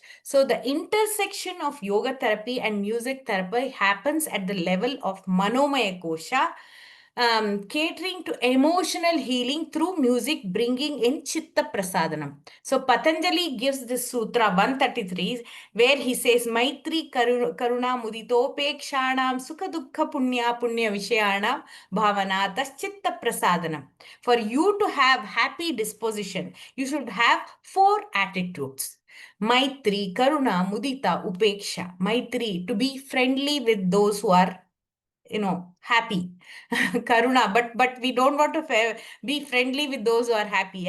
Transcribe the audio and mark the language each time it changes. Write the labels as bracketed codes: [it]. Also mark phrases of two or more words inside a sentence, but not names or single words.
[en] So the intersection of yoga therapy and music therapy happens at the level of [sa] मनोमय कोश, [en] catering to emotional healing through music, bringing in [sa] चित्त प्रसादनम्. [en] So Patanjali gives this sutra 133, where he says, [sa] मैत्री करुणा मुदितोपेक्षाणां सुख दुःख पुण्य विषयाणां भावना चित्त प्रसादनम्. [en] For you to have happy disposition, you should have 4 attitudes. [sa] मैत्री, करुणा, मुदिता, [en] Upeksha. Maitri, to be friendly with those who are happy. Karuna, but we don't want to be friendly with those who are happy.